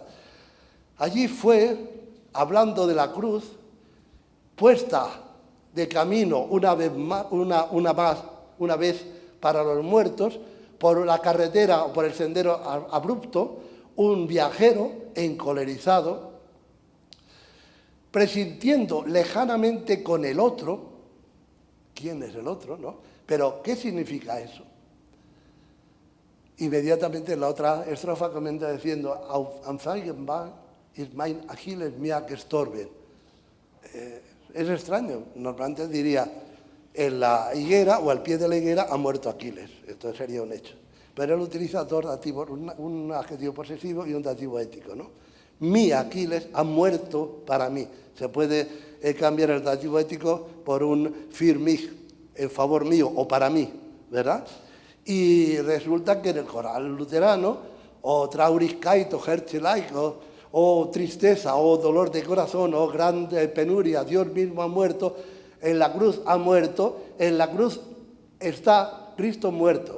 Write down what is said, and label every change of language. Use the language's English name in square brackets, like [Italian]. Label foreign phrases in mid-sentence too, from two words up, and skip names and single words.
[Spanish] Allí fue, hablando de la cruz, puesta de camino una vez para los muertos, por la carretera o por el sendero abrupto, un viajero encolerizado, presintiendo lejanamente con el otro. ¿Quién es el otro, no? Pero, ¿qué significa eso? Inmediatamente la otra estrofa comienza diciendo, [German] Auf am Feigenbaum ist mein Achilles mir gestorben. [Spanish] Es extraño, normalmente diría, en la higuera o al pie de la higuera ha muerto Aquiles. Esto sería un hecho. Pero él utiliza dos dativos, un adjetivo posesivo y un dativo ético, ¿no? Mi Aquiles ha muerto para mí. Se puede cambiar el dativo ético por un [German] für mich, [Spanish] en favor mío o para mí, ¿verdad? Y resulta que en el coral luterano, o Traurigkeit o Herzeleid, o tristeza, o dolor de corazón, o grande penuria, Dios mismo ha muerto, en la cruz ha muerto, en la cruz está Cristo muerto.